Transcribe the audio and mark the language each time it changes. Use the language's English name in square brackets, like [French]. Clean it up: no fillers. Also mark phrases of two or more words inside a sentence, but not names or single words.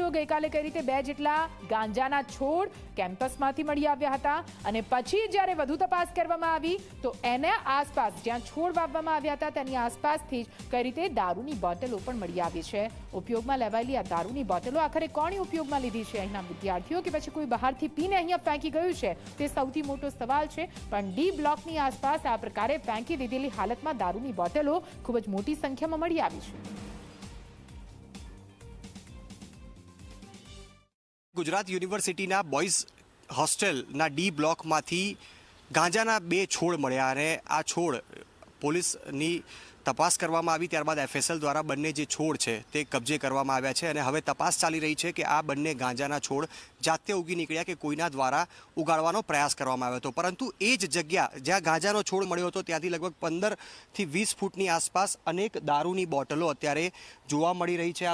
[Gujarati] ગઈકાલે કઈ રીતે 2 જેટલા ગાંજાના છોડ કેમ્પસમાંથી મળી આવ્યા હતા અને પછી જ્યારે વધુ તપાસ કરવામાં આવી તો એના આસપાસ જ્યાં છોડ વાવવામાં આવ્યા હતા તેની આસપાસથી જ કઈ રીતે દારૂની બોટલો પણ મળી આવી છે। ઉપયોગમાં લેવાયેલી આ દારૂની બોટલો આખરે કોણે ઉપયોગમાં લીધી છે? અહીંના વિદ્યાર્થીઓ કે પછી કોઈ બહારથી પીને અહીંયા ફેંકી ગયું છે તે સૌથી મોટો સવાલ છે। પણ ડી બ્લોકની આસપાસ આ પ્રકારે ફેંકી દીધેલી હાલતમાં દારૂની બોટલો ખૂબ જ મોટી સંખ્યામાં મળી આવી છે। ગુજરાત યુનિવર્સિટીના બોયઝ હોસ્ટેલના ડી બ્લોકમાંથી ગાંજાના 2 છોડ મળ્યા અને આ છોડ પોલીસની તપાસ કરવામાં આવી। ત્યારબાદ એફએસએલ દ્વારા બંને જે છોડ છે તે કબજે કરવામાં આવ્યા છે અને હવે તપાસ ચાલી રહી છે કે આ બંને ગાંજાના છોડ જાતે ઉગી નીકળ્યા કે કોઈના દ્વારા ઉગાડવાનો પ્રયાસ કરવામાં આવ્યો હતો। પરંતુ એ જ જગ્યા જ્યાં ગાંજાનો છોડ મળ્યો હતો ત્યાંથી લગભગ 15થી 20 ફૂટની આસપાસ અનેક દારૂની બોટલો અત્યારે જોવા મળી રહી છે।